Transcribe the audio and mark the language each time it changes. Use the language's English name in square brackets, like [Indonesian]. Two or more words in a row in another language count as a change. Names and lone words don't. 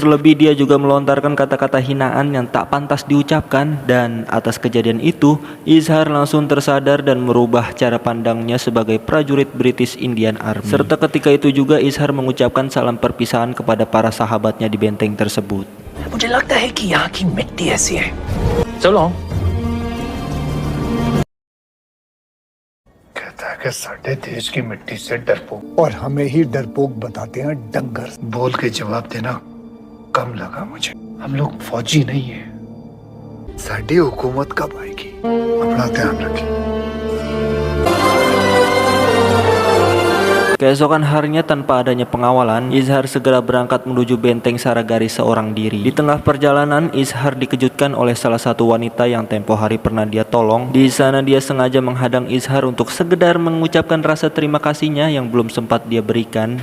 [Indonesian] Terlebih dia juga melontarkan kata-kata hinaan yang tak pantas diucapkan, dan atas kejadian itu Izhar langsung tersadar dan merubah cara pandangnya sebagai prajurit British Indian Army. Serta ketika itu juga Izhar mengucapkan salam perpisahan kepada para sahabatnya di benteng tersebut. [Hindi] मुझे लगता है कि यहाँ की मिट्टी ऐसी है चलो कहता है कि साढ़े देश की मिट्टी से डरपोक और हमें ही डरपोक बताते हैं डंगर। बोल के जवाब देना कम लगा मुझे। हम लोग फौजी नहीं है। साडी हुकूमत कब आएगी? अपना ध्यान रखिए। [Indonesian] Keesokan harinya tanpa adanya pengawalan, Izhar segera berangkat menuju benteng Saragari seorang diri. Di tengah perjalanan, Izhar dikejutkan oleh salah satu wanita yang tempo hari pernah dia tolong. Di sana dia sengaja menghadang Izhar untuk sekedar mengucapkan rasa terima kasihnya yang belum sempat dia berikan.